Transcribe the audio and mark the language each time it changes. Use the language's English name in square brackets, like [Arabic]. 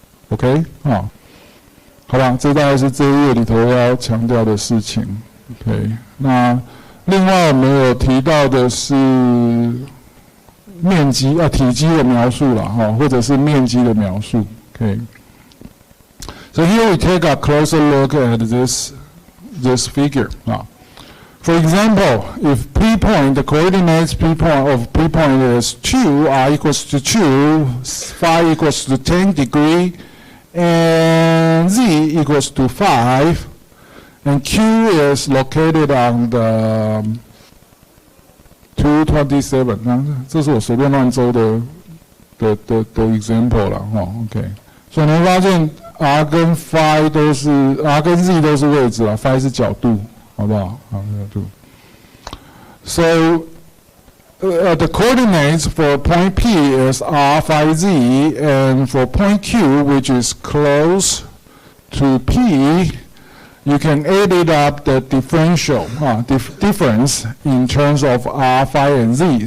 [Chinese] OK， 好吧，这大概是这一页里头要强调的事情。 OK， 那另外我们有提到的是面积体积的描述啦，或者是面积的描述。 OK。 [English] So here we take a closer look at this figure. For example, if P point, the coordinates P point of P point is 2, R equals to 2, Phi equals to 10 degree, and Z equals to 5, and Q is located on the 227. [Chinese] 这是我随便乱周的 example 啦，OK。所以你会发现。 R 跟 Phi 都是 R 跟 Z 都是位置啦 ，Phi 是角度，好不好？好，角度。 [English] So the coordinates for point P is R, Phi, Z, and for point Q, which is close to P, you can add up the differential difference in terms of R, Phi, and Z.